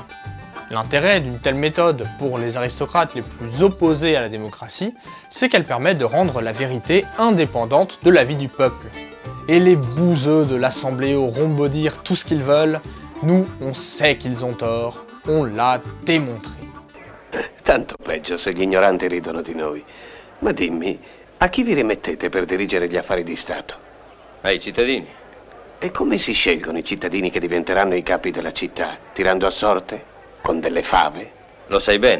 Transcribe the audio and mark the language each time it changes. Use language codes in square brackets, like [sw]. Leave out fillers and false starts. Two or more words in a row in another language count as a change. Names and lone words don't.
[fr] L'intérêt d'une telle méthode pour les aristocrates les plus opposés à la démocratie, c'est qu'elle permet de rendre la vérité indépendante de l'avis du peuple. Et les bouseux de l'Assemblée auront beau dire tout ce qu'ils veulent, nous on sait qu'ils ont tort, on l'a démontré. [it] Tanto peggio se gli ignoranti ridono di noi. Ma dimmi, a chi vi rimettete per dirigere gli affari di Stato? Ai cittadini. E come si scelgono i cittadini che diventeranno i capi della città? Tirando a sorte? Con delle fave? Lo sai bene.